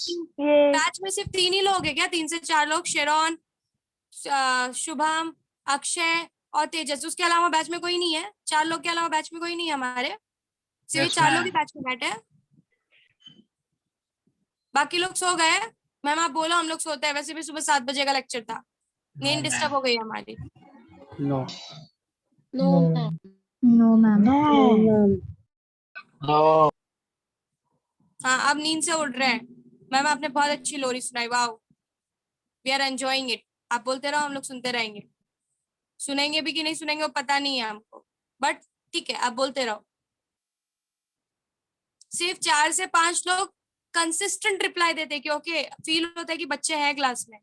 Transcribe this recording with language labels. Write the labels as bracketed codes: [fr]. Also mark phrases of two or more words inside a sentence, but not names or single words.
[hi] बैच में सिर्फ 3 ही लोग हैं क्या? 3 से 4 लोग, शेरॉन, शुभम, अक्षय और तेजस। उसके अलावा बैच में कोई नहीं है? 4 लोग के अलावा बैच में कोई नहीं है हमारे? सिर्फ [en] Yes, [hi] 4 लोग ही [en] ma'am. [hi] बैच में बैठे हैं, बाकी लोग सो गए। मैम आप बोलो, हम लोग सोते हैं, वैसे भी सुबह 7 बजे का लेक्चर था, नींद डिस्टर्ब हो गई हमारी। [en] No. No, ma'am. No, ma'am. No. [hi] हाँ, अब नींद से उठ रहे हैं। मैम आपने बहुत अच्छी लोरी सुनाई, वाह, [en] we are enjoying it. [hi] आप बोलते रहो, हम लोग सुनते रहेंगे। सुनेंगे भी कि नहीं सुनेंगे वो पता नहीं है हमको, बट ठीक है, आप बोलते रहो। सिर्फ 4 से 5 लोग [en] consistent reply [hi] देते कि ओके, फील होता है कि बच्चे हैं क्लास में।